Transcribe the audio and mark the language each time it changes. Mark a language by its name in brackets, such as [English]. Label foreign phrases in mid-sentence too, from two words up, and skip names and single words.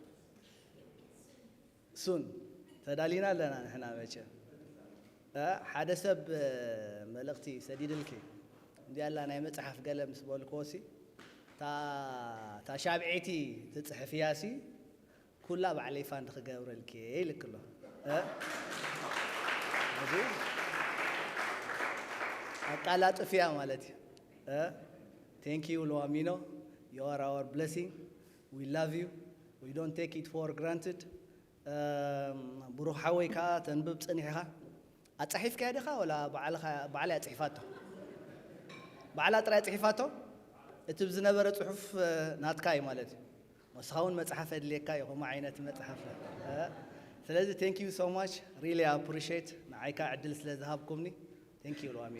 [Tigrinya] ሱን ተዳሊና ኣለና ንሕና መቸ ሓደ ሰብ መልእኽቲ ሰዲድልኪ እንዲያላ ናይ መጽሓፍ ገለ ምስ በልኮሲ ታ ሻብዒቲ ትጽሕፍያሲ ኩላ ባዕለይ ፋንድ ክገብረልኪ ይልክሎ ኣቃላጥፍያ ማለት እዩ [English] thank you Lowamino you are our blessing we love you we don't take it for granted [Tigrinya] ብሩኽ ሓወይ ከዓ ተንብብ ጽኒሕኻ ኣጽሒፍካ ዲኻ ወላ ባዕላይ ኣጽሒፋቶ ባዕላ ጥራይ ኣጽሒፋቶ እቲ ብዝነበረ ጽሑፍ ናትካ እዩ ማለት እዩ ወስኻ እውን መጽሓፍ ኣድልየካ እዩ ከምኡ ዓይነት መጽሓፍ ስለዚ [English] thank you so much really appreciate [Tigrinya] ንዓይካ ዕድል ስለ ዝሃብኩምኒ [English] thank you Lowamina